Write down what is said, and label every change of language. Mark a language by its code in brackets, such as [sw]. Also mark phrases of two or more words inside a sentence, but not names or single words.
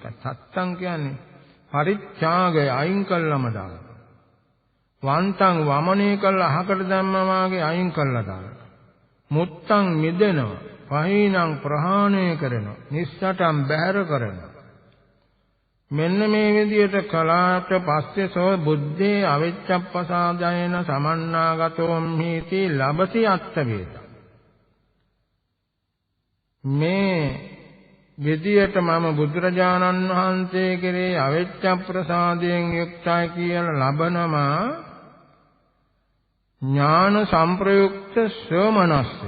[si] චත්තං කියන්නේ පරිත්‍යාගය අයින් කළාම දානවා. වන්තං වමනේ කළා අහකට දැම්මා වාගේ අයින් කළා දානවා. මුත්තං මිදෙනවා. පහේනං ප්‍රහාණය කරනවා. නිස්සට්ඨං බැහැර කරනවා. මෙන්න මේ විදිහට කලාට පස්සේ [pi] සෝ බුද්ධේ අවිච්ඡප්පසාදයන සමන්නාගතෝ මිති ලබති අත්ථ වේද. [si] මේ විදියට මම බුදුරජාණන් වහන්සේ කෙරේ අවෙච්ඡ ප්‍රසාදයෙන් යුක්තයි කියලා ලබනවා ඥාන සංප්‍රයුක්ත සෝමනස්සය.